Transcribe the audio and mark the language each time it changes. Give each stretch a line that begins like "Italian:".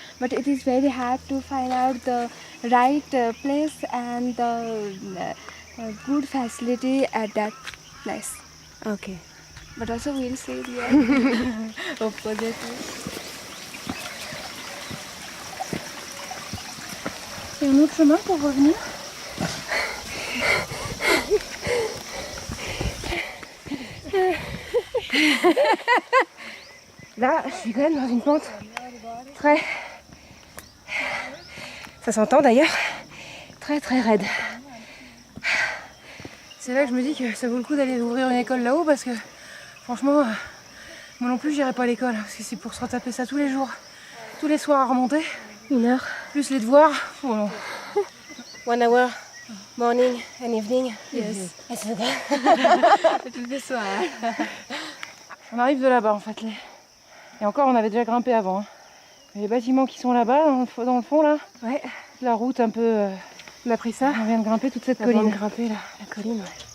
English: But it is very hard to find out the right place and the good facility at that place. Ok. But also we will see there opposite.
French: C'est un autre chemin pour revenir. Là, je suis quand même dans une pente très... Ça s'entend d'ailleurs. Très très raide. C'est là que je me dis que ça vaut le coup d'aller ouvrir une école là-haut parce que franchement, moi non plus j'irai pas à l'école parce que c'est pour se retaper ça tous les jours, tous les soirs à remonter, 1 heure. plus les devoirs. Oh non.
English: 1 hour, morning and evening. Yes.
French: Et c'est vrai. On arrive de là-bas en fait. Et encore, on avait déjà grimpé avant. Hein. Les bâtiments qui sont là-bas, dans le fond là, Ouais, la route un peu. on a pris ça. On vient de grimper toute cette Avant de colline. grimper là, la colline. Ouais.